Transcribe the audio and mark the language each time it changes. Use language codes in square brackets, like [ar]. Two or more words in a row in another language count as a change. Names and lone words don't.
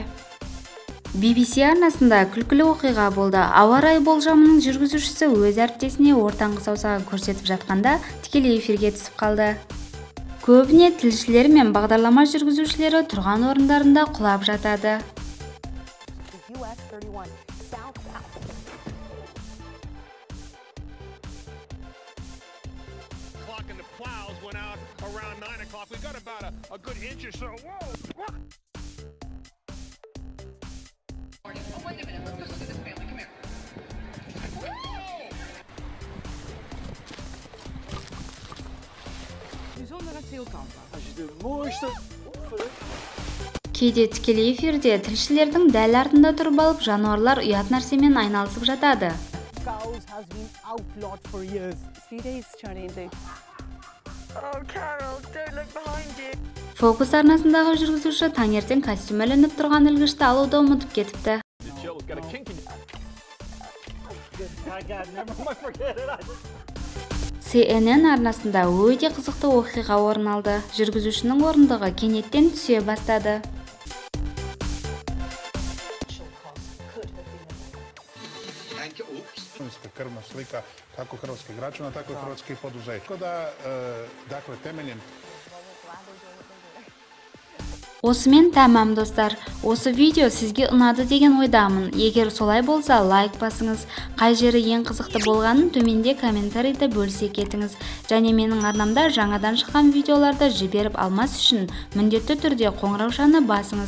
[kk] BBC арнасында күлкілі оқиға болды. Ауа райы болжамының жүргізушісі өз әріптесіне ортаңғы саусағын көрсетіп жатқанда тікелей эфирге түсіп қалды. Көбіне тілшілер мен бағдарлама жүргізушілері тұрған орындарында құлап жатады. [en] US 31 southbound. Clock and the plows went out around 9 o'clock. We got about a good inch or so. Whoa! Oh, wait a minute. Let's just look at this family. Come here. Bijzondere teelkampen. Als je de mooiste... [kk] Кейде тікелей эфирде тілшілердің дәл артында тұрып алып, жануарлар ұят нәрсемен айналысып жатады. [en] Cows has been outlawed for years. Few days, Charlie. Oh, Carol, don't look behind you. [kk] Фокус арнасындағы жүргізуші таңертең костюм ілініп тұрған ілгішті алуды ұмытып кетіпті. CNN арнасында өте қызықты оқиға орын алды. Жүргізушінің орындығы кенеттен түсе бастады. [hr] Krvna slika kako hrvatskih građana, tako i hrvatskih poduzeća. Tako da, dakle, temeljem [kk] Осымен тәмам достар. Осы видео сізге ұнады деген ойдамын. Егер солай болса, лайк басыңыз. Қай жері ең қызықты болғанын төменде комментарийді бөлісе кетіңіз. Және менің арнамда жаңадан шыққан видеоларды жіберіп алмас үшін міндетті түрде қоңыраушаны басыңыз.